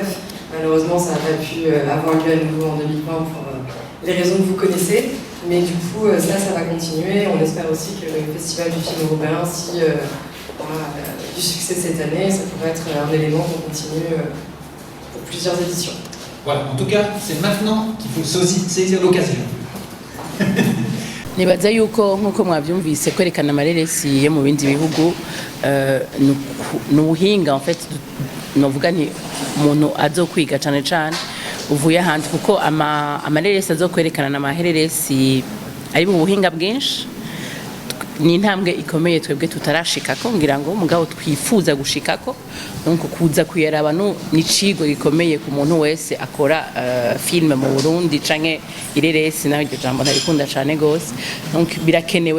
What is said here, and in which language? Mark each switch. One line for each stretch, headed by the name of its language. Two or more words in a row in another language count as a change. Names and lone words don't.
French: Malheureusement, ça n'a pas pu avoir lieu à nouveau en 2020 pour les raisons que vous connaissez. Mais du coup, ça va continuer. On espère aussi que le Festival du film européen, si aura du succès cette année, ça pourrait être un élément qu'on continue pour plusieurs éditions. Voilà, en tout cas, c'est maintenant qu'il faut saisir l'occasion.
Rundi: nibaza yuko nk'uko mwabyumvise kwerekana amareresi yo mu bindi bihugu ni ubuhinga
French: en fait
Rundi: novuga ni umuntu azokwiga cyane cyane uvuye ahandi kuko amareresi azokwerekana n'amahereresi ari mu buhinga bwinshi ni intambwe ikomeye twebwe tutarashikako ngira ngo mugabo twifuza gushikako donc kuza kuyaraba ni cigo gikomeye ku muntu wese akora film mu Burundi canke ireresi naho iryo jambo ntarikunda cane gose donc birakenewe